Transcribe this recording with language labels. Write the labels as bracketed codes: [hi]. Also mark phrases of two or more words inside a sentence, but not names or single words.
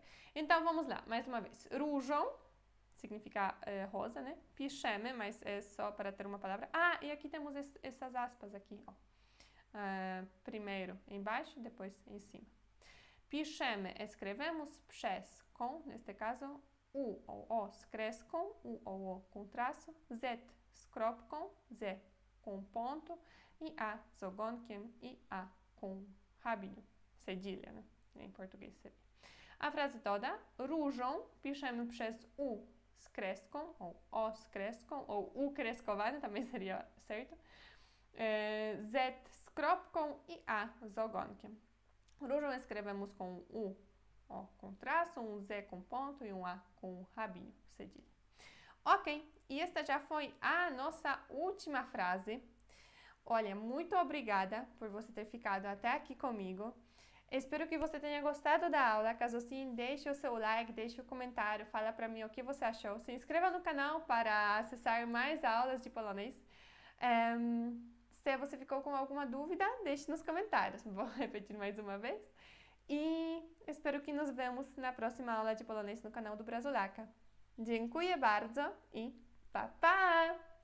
[pt] Então, vamos lá. Mais uma vez. Różą significa rosa, né? Piszemy, mas é só para ter uma palavra. Ah, e aqui temos essas aspas aqui, ó. Primeiro embaixo, depois em cima. Piszemy, escrevemos przez, com, neste caso, U ou [pl] O z kreską, [pt] U ou O com traço, [pl] Z z kropką, [pt] Z com ponto e [pl] A z ogonkiem [pt] e A com rabinho, cedilha, né? Em português seria. A frase toda, [pl] różą piszemy przez U z kreską, ou O z kreską, [pt] ou [pl] U kreskowane, [pt] também seria certo, [pl] Z z kropką e A z ogonkiem. [pt] Różą escrevemos com U com traço, um Z com ponto e um A com rabinho, cedilha. Ok, e esta já foi a nossa última frase. Olha, muito obrigada por você ter ficado até aqui comigo. Espero que você tenha gostado da aula. Caso sim, deixe o seu like, deixe o comentário, fala para mim o que você achou. Se inscreva no canal para acessar mais aulas de polonês. Se você ficou com alguma dúvida, deixe nos comentários. Vou repetir mais uma vez. E espero que nos vemos na próxima aula de polonês no canal do Brazulaca. [pl] Dziękuję bardzo i pa pa!